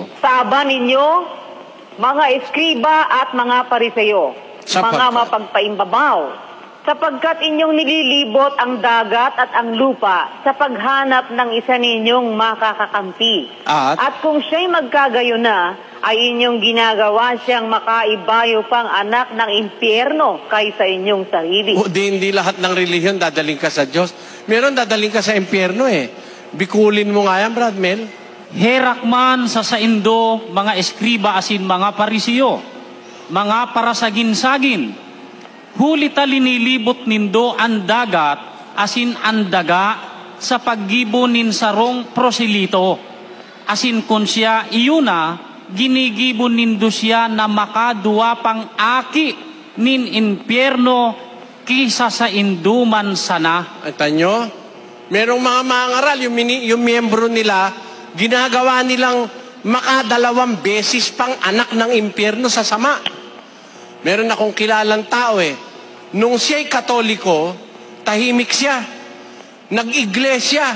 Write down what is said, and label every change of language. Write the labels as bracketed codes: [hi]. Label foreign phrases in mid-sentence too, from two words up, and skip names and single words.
[tl] Saba ninyo, mga eskriba at mga pariseyo, mga mapagpaimbabaw, sapagkat inyong nililibot ang dagat at ang lupa sa paghanap ng isa ninyong makakakampi. At kung siya'y magkagayo na, ay inyong ginagawa siyang makaibayo pang anak ng impyerno kaysa inyong sarili. O hindi lahat ng relihiyon dadaling ka sa Diyos. Meron dadaling ka sa impyerno Bikulin mo nga yan, Brad Mel. [bik] Herak man sa saindo, mga eskriba asin mga parisiyo, mga parasagin-sagin, huli talinilibot nindo ang dagat asin ang daga sa paggibo nin sarong prosilito. Asin kun siya iyuna, ginigibon nindo siya na makaduwa pang aki nin impyerno kisa sa induman sana. [tl] Ata nyo? Merong mga mangaral, yung miyembro nila, ginagawa nilang makadalawang beses pang anak ng impyerno sa sama. Meron akong kilalang tao Nung siya'y Katoliko, tahimik siya. Nag-iglesia.